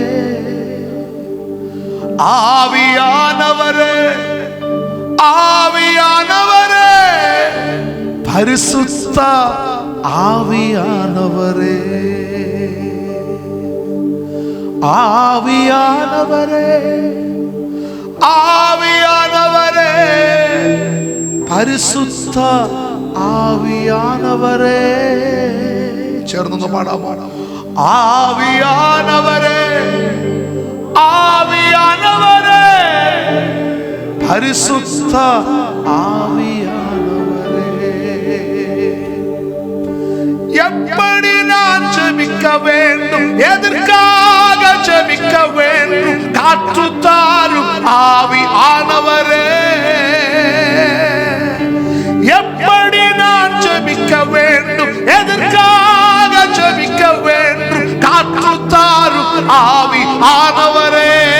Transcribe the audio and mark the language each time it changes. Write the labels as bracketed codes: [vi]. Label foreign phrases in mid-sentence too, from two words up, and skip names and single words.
[ta] ஆவியானவரே, ஆவியானவரே, பரிசுத்த ஆவியானவரே, ஆவியானவரே, ஆவியானவரே, பரிசுத்த ஆவியானவரே. [ml] ചേർന്ന് പാടാം. [ta] ஆவியானவரே, ஆவியானவரே, பரிசுத்த ஆவியானவரே. எப்படி நான் ஜெபிக்க வேண்டும், எதற்காக ஜெபிக்க வேண்டும், காற்றுத்தாரும் ஆவியானவரே. எப்படி நான் ஜெபிக்க வேண்டும், எதற்காக ஜெபிக்க வேண்டும், காற்றுத்தாரும் ஆவியானவரே.